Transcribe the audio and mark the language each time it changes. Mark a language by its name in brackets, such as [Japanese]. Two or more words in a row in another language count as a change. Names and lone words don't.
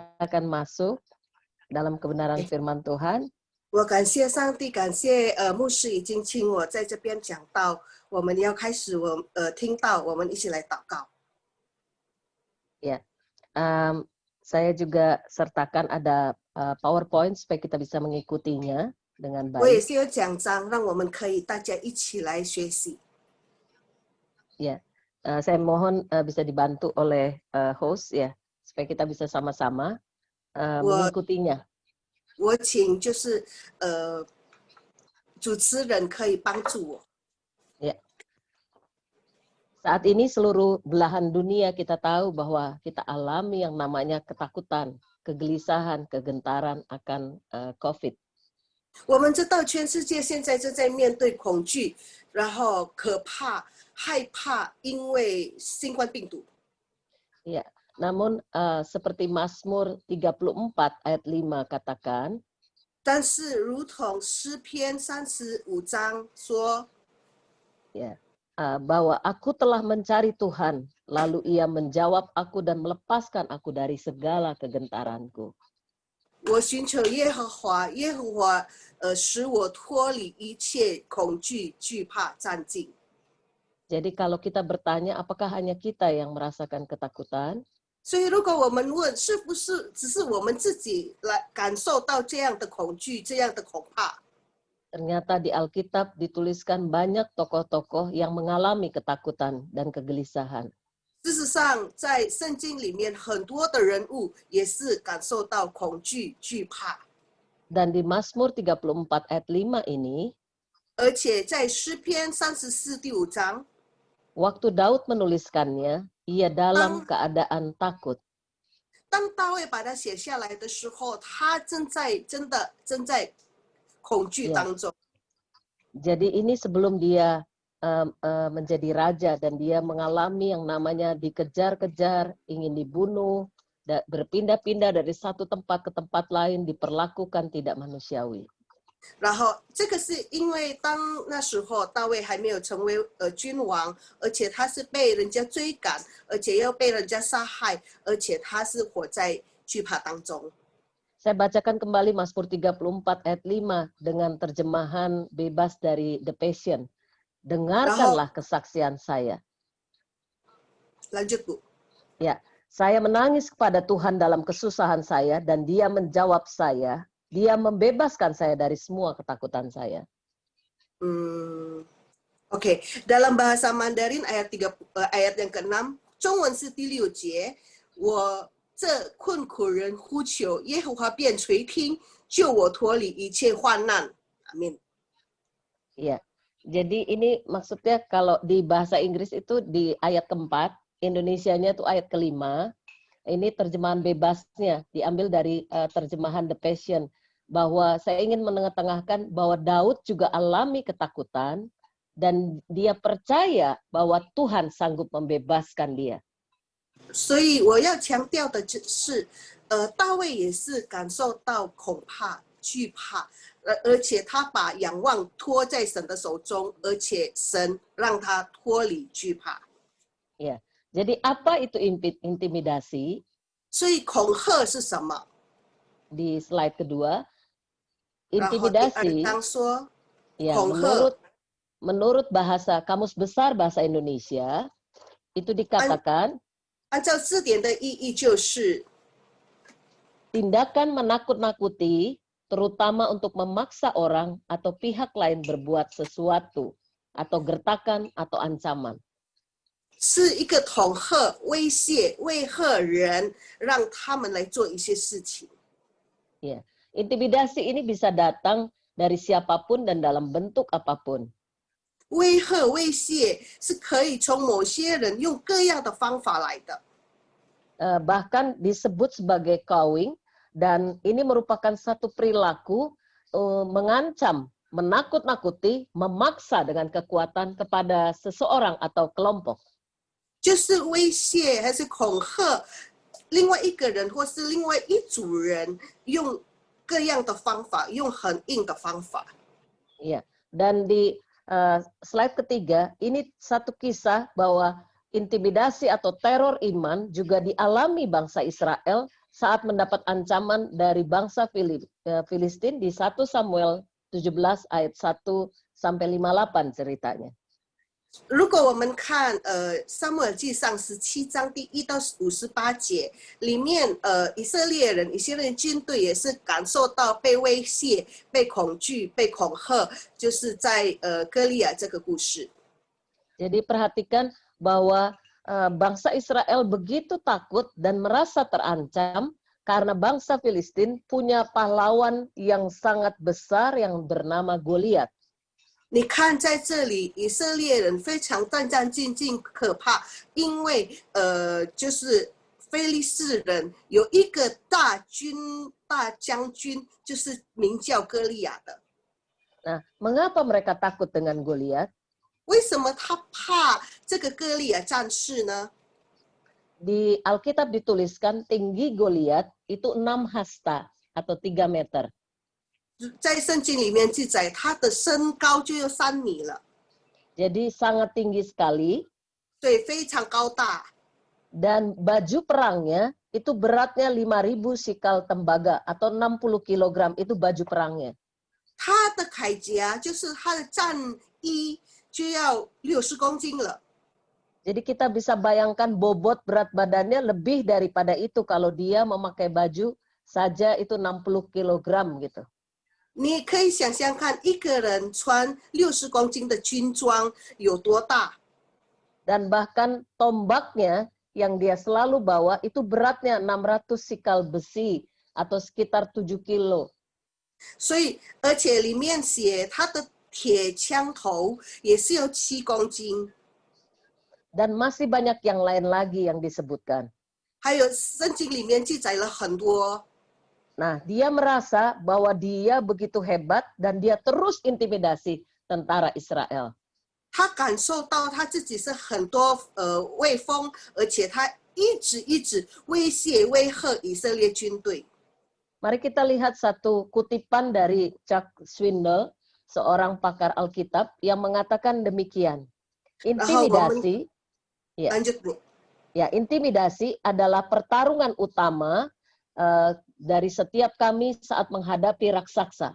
[Indonesian] akan masuk dalam kebenaran firman Tuhan. [Chinese] 我感谢上帝，感谢牧师已经请我在这边讲道，我们要开始听到，我们一起来祷告。 [Indonesian] Ya, saya juga sertakan ada PowerPoint supaya kita bisa mengikutinya dengan [Chinese] 我也 [Indonesian] baik. [Chinese] 是有讲章，让我们可以大家一起来学习。 [Indonesian] Ya, saya mohon bisa dibantu oleh host ya, supaya kita bisa sama-sama mengikutinya. [Chinese] 我请就是主持人可以帮助我。 [Indonesian] Ya. Saat ini seluruh belahan dunia kita tahu bahwa kita alami yang namanya ketakutan, kegelisahan, kegentaran akan COVID. [Chinese] 我们知道全世界现在正在面对恐惧，然后可怕、害怕，因为新冠病毒。 [Indonesian] Ya, namun seperti Mazmur 34 ayat 5 katakan, [Chinese] 但是如同诗篇35章说， [Indonesian] ya, bahwa aku telah mencari Tuhan, lalu Ia menjawab aku dan melepaskan aku dari segala kegentaranku. [Chinese] 我寻求耶和华，耶和华使我脱离一切恐惧、惧怕、战兢。 [Indonesian] Jadi kalau kita bertanya apakah hanya kita yang merasakan ketakutan, [Chinese] 所以，如果我们问是不是只是我们自己来感受到这样的恐惧、这样的恐怕， [Indonesian] ternyata di Alkitab dituliskan banyak tokoh-tokoh yang mengalami ketakutan dan kegelisahan. [Chinese] 事实上，在圣经里面，很多的人物也是感受到恐惧、惧怕。 [Indonesian] Dan di Mazmur 34 ayat 5 ini, [Chinese] 而且在诗篇34第5章， [Indonesian] waktu Daud menuliskannya, ia dalam keadaan takut. [Chinese] 当大卫把它写下来的时候，他正在恐惧当中。 [Indonesian] Jadi ini sebelum dia menjadi raja dan dia mengalami yang namanya dikejar-kejar, ingin dibunuh, berpindah-pindah dari satu tempat ke tempat lain, diperlakukan tidak manusiawi. [Chinese] 然后这个是因为当那时候大卫还没有成为君王，而且他是被人家追赶，而且又被人家杀害，而且他是活在惧怕当中。 [Indonesian] Saya bacakan kembali Mazmur 34 ayat 5 dengan terjemahan bebas dari The Passion. Dengarkanlah kesaksian saya. Lanjut, Bu. Ya, saya menangis kepada Tuhan dalam kesusahan saya dan Dia menjawab saya. Dia membebaskan saya dari semua ketakutan saya. OK， dalam bahasa Mandarin ayat yang ke-6， [Chinese] 中文是第6节，我这困苦人呼求，耶和华便垂听，救我脱离一切患难。Amin. [Indonesian] Ya, jadi ini maksudnya kalau di bahasa Inggris itu di ayat keempat, Indonesianya itu ayat kelima. Ini terjemahan bebasnya diambil dari terjemahan The Passion. Bahwa saya ingin menengah-tengahkan bahwa Daud juga alami ketakutan dan dia percaya bahwa Tuhan sanggup membebaskan dia. [Chinese] 所以我要强调的是，大卫也是感受到恐怕、惧怕，而且他把仰望托在神的手中，而且神让他脱离惧怕。 [Indonesian] Ya, jadi apa itu intimidasi? [Chinese] 所以恐吓是什么？ [Indonesian] Di slide kedua. [Chinese] 然后第2 [Indonesian] Intimidasi, [Chinese] 章说， [Indonesian] ya, [Chinese] 恐吓 [Indonesian] menurut bahasa Kamus Besar Bahasa Indonesia, itu dikatakan [Chinese] 按照字典的意义就是 [Indonesian] tindakan menakut-nakuti, terutama untuk memaksa orang atau pihak lain berbuat sesuatu, atau gertakan atau ancaman. [Chinese] 是一个恐吓、威胁、威吓人，让他们来做一些事情。 [Indonesian] Ya. Intimidasi ini bisa datang dari siapapun dan dalam bentuk apapun. [Chinese] 威吓、威胁是可以从某些人用各样的方法来的。 [Indonesian] Bahkan disebut sebagai cawing, dan ini merupakan satu perilaku mengancam, menakut-nakuti, memaksa dengan kekuatan kepada seseorang atau kelompok. [Chinese] 就是威胁还是恐吓另外一个人或是另外一组人，用各样的方法，用很硬的方法。 [Indonesian] Ya, dan di slide ketiga, ini satu kisah bahwa intimidasi atau teror iman juga dialami bangsa Israel saat mendapat ancaman dari bangsa Filistin di 1 Samuel 17 ayat 1 sampai 58 ceritanya. [Chinese] 如果我们看撒母耳记上17章第1到58节里面，以色列人军队也是感受到被威胁、被恐惧、被恐吓，就是在歌利亚这个故事。 [Indonesian] Jadi perhatikan bahwa bangsa Israel begitu takut dan merasa terancam karena bangsa Filistin punya pahlawan yang sangat besar yang bernama Goliat. [Chinese] 你看，在这里，以色列人非常战战兢兢、可怕，因为就是非利士人有一个大将军，就是名叫歌利亚的。 [Indonesian] Nah, mengapa mereka takut dengan Goliat? [Chinese] 为什么他怕这个歌利亚战士呢？ [Indonesian] Di Alkitab dituliskan tinggi Goliat itu 6 hasta atau 3 meter. [Chinese] 在圣经里面记载，他的身高就有3米了， [Indonesian] Jadi sangat tinggi sekali [Chinese] 对，非常高大。 [Indonesian] dan baju perangnya itu beratnya 5.000 sikal tembaga atau 60 kg itu baju perangnya. [Chinese] 他的铠甲就是他的战衣就要60公斤了。 [Indonesian] Jadi kita bisa bayangkan bobot berat badannya lebih daripada itu kalau dia memakai baju saja itu 60 kg gitu. [Chinese] 你可以想象看，一个人穿60公斤的军装有多大？ [Indonesian] Dan bahkan tombaknya yang dia selalu bawa itu beratnya 600 sikal besi atau sekitar 7 kilo. [Chinese] 所以，而且里面写他的铁枪头也是有7公斤。 [Indonesian] Dan masih banyak yang lain lagi yang disebutkan. [Chinese] 还有圣经里面记载了很多。 [Indonesian] Nah, dia merasa bahwa dia begitu hebat dan dia terus intimidasi tentara Israel. [Chinese] 他感受到他自己是很多威风，而且他一直威胁威吓以色列军队。 [Indonesian] Mari kita lihat satu kutipan dari Chuck Swindoll, seorang pakar Alkitab yang mengatakan demikian. Intimidasi, intimidasi adalah pertarungan utama dari setiap kami saat menghadapi raksasa.